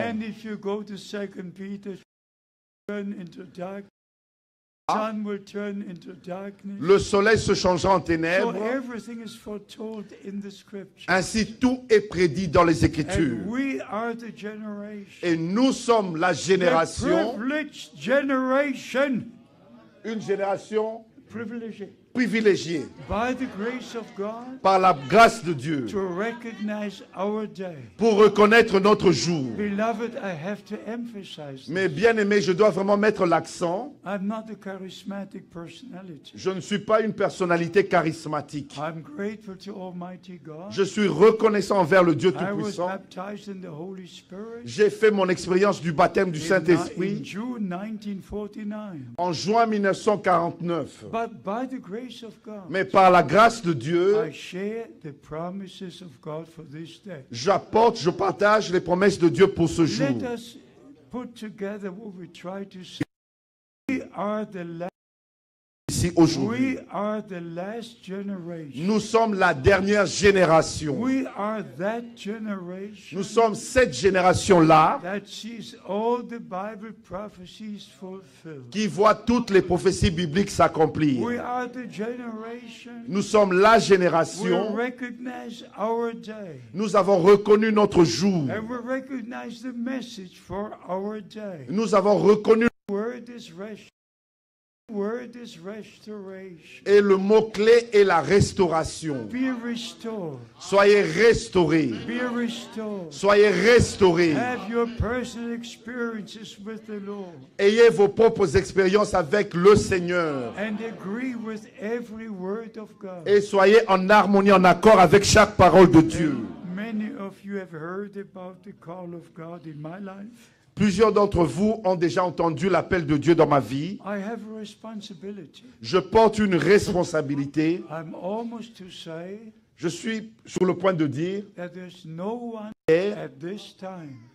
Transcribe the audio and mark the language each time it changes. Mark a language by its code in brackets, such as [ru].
[en] And if you go to 2 Peter, turn into dark, sun will turn into darkness. [fr] Le soleil se changera en [en] So [fr] ténèbres, [en] everything is foretold in the scripture. [fr] ainsi tout est prédit dans les Écritures. [en] And we are the generation, [fr] Et nous sommes la [en] the [fr] génération, [en] privileged generation, [fr] une génération [en] privileged [fr] privilégiée [en] by the grace of God [fr] par la grâce de Dieu [en] to recognize our day. [fr] pour reconnaître notre jour. [en] Beloved, I have to emphasize [fr] Mais [en] this. [fr] bien aimé, je dois vraiment mettre l'accent. [en] I'm not a charismatic personality. [fr] Je ne suis pas une personnalité charismatique. [en] I'm grateful to Almighty God. [fr] Je suis reconnaissant envers le Dieu [en] I was [fr] Tout-Puissant. [en] baptized in the Holy Spirit [fr] J'ai fait mon expérience du baptême du [en] in [fr] Saint-Esprit [en] June 1949. [fr] en juin 1949. [en] But by the grace of God, [fr] Mais par la grâce de Dieu, [en] I share the promises of God for this day. [fr] je partage les promesses de Dieu pour ce jour. [en] Let us put together what we try to say. We are the [fr] Ici aujourd'hui, [en] last generation. [fr] nous sommes la dernière génération. [en] We are that generation [fr] Nous sommes cette génération-là [en] that sees all the Bible prophecies fulfilled. [fr] qui voit toutes les prophéties bibliques s'accomplir. [en] We are the generation [fr] Nous sommes la [en] we [fr] génération. [en] recognize our day. [fr] Nous avons reconnu notre jour. [en] And we recognize the message for our day. [fr] Nous avons reconnu [en] Word is rational. Word is restoration. [fr] Et le mot-clé est la restauration. [en] Be restored. [fr] Soyez restaurés. [en] Be restored. [fr] Soyez restaurés. [en] Have your personal experiences with the Lord. [fr] Ayez vos propres expériences avec le Seigneur. [en] And agree with every word of God. [fr] Et soyez en harmonie, en accord avec chaque parole de Dieu. [en] Many of you have heard about the call of God in my life. [fr] Plusieurs d'entre vous ont déjà entendu l'appel de Dieu dans ma vie. [en] I have a responsibility. [fr] Je porte une responsabilité. [en] I'm almost to say [fr] Je suis sur le point de dire, [en] that there's no one at this time,